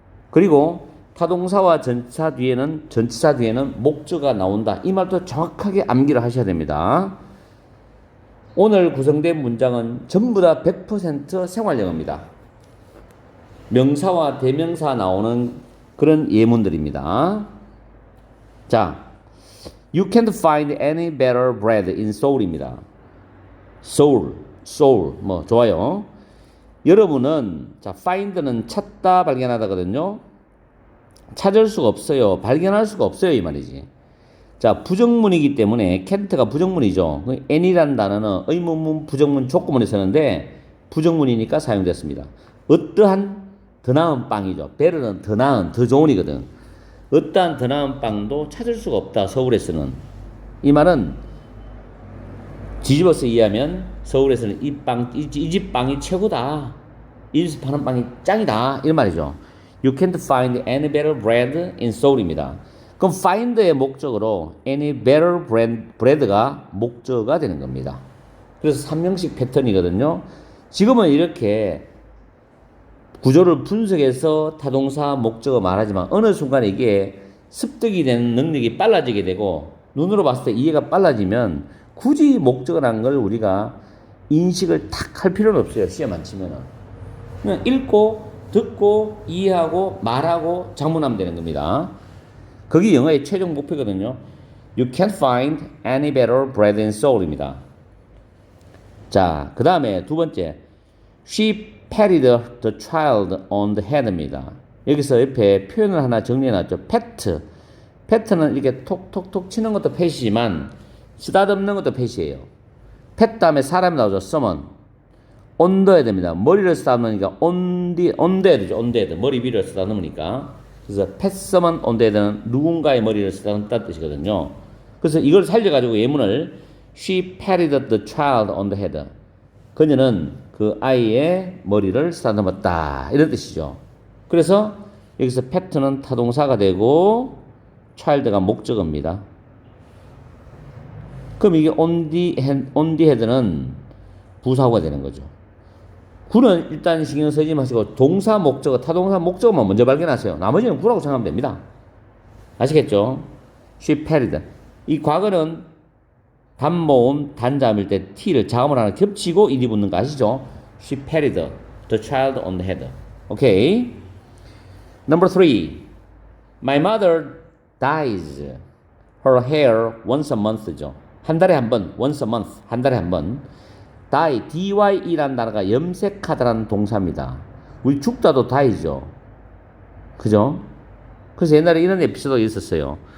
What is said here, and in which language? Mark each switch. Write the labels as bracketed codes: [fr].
[ko] 그리고 타동사와 전치사 뒤에는 목적어가 나온다. 이 말도 정확하게 암기를 하셔야 됩니다. 오늘 구성된 문장은 전부 다 100% 생활영어입니다. 명사와 대명사 나오는 그런 예문들입니다. [en] 자, You can't find any better bread in Seoul입니다. [ko] Seoul, 뭐 좋아요. 여러분은 자, find는 찾다, 발견하다거든요. 찾을 수가 없어요. 발견할 수가 없어요. 이 말이지. 자, 부정문이기 때문에 can't가 부정문이죠. any란 단어는 의문문, 부정문, 족구문에 쓰는데 부정문이니까 사용됐습니다. 어떠한 더 나은 빵이죠. better는 더 나은, 더 좋은이거든. 어떠한 더 나은 빵도 찾을 수가 없다. 서울에서는. 이 말은 뒤집어서 이해하면 서울에서는 이 집 빵이 최고다. 이 집에서 파는 빵이 짱이다. 이런 말이죠. [en] You can't find any better bread in Seoul입니다. [ko] 그럼 find의 목적으로 [en] any better bread [ko] 가 목적어가 되는 겁니다. 그래서 3형식 패턴이거든요. 지금은 이렇게 구조를 분석해서 타동사 목적어 말하지만 어느 순간 이게 습득이 되는 능력이 빨라지게 되고 눈으로 봤을 때 이해가 빨라지면 굳이 목적어라는 걸 우리가 인식을 탁 할 필요는 없어요. 시험 안 치면은. 그냥 읽고 듣고 이해하고 말하고 작문하면 되는 겁니다. 그게 영어의 최종 목표거든요. [en] You can't find any better bread in Seoul입니다. [ko] 자, 그 다음에 두 번째. [en] She patted the child on the head입니다. [ko] 여기서 옆에 표현을 하나 정리해놨죠. [en] pat. [ko] pat는 이렇게 톡톡톡 치는 것도 패시지만 쓰다듬는 것도 패시예요. pat 다음에 사람이 나오죠. someone. 온도해야 됩니다. 머리를 쓰다듬으니까 온도해야 되죠. 온도해야 돼. 머리 위를 쓰다듬으니까. 그래서 [en] pat someone on the head [ko] 는 누군가의 머리를 쓰다듬다는 뜻이거든요. 그래서 이걸 살려가지고 예문을 [en] She patted the child on the head. [ko] 그녀는 그 아이의 머리를 쓰다듬었다. 이런 뜻이죠. 그래서 여기서 pat는 타동사가 되고 child가 목적어입니다. 그럼 이게 on the head는 부사구가 되는 거죠. 구는 일단 신경 쓰지 마시고 동사 목적어, 타동사 목적어만 먼저 발견하세요. 나머지는 구라고 생각하면 됩니다. 아시겠죠? [en] She patted. [ko] 이 과거는 단모음 단자음일 때 t를 자음을 하나 겹치고 일이 붙는 거 아시죠? [en] She patted the child on the head. 오케이. Number 3. My mother dyes her hair once a month죠. [ko] 한 달에 한 번, [en] once a month, [ko] 한 달에 한 번. dye, dye라는 단어가 염색하다라는 동사입니다. 우리 죽다도 dye죠. 그죠? 그래서 옛날에 이런 에피소드가 있었어요.